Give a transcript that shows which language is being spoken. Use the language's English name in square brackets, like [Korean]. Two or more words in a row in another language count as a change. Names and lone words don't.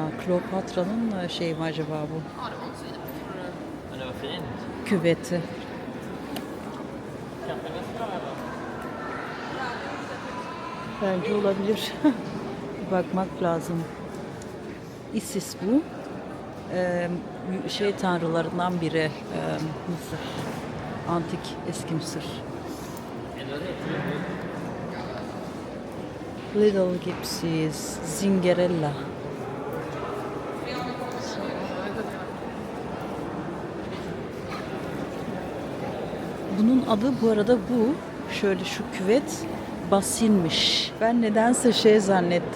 [Turkish] Kleopatra'nın şey mi acaba bu? [Swedish] Men det var fint. [Turkish] Küveti. [Swedish] Kanske nästa här då? [Turkish] Bence olabilir. Bakmak lazım. Isis bu. Tanrılarından biri. Mısır. Antik eski Mısır. [Swedish] Eller rätt. Little Gypsies, Zingerella. [Turkish] Bunun adı bu arada şöyle şu küvet basinmiş. Ben nedense zannettim.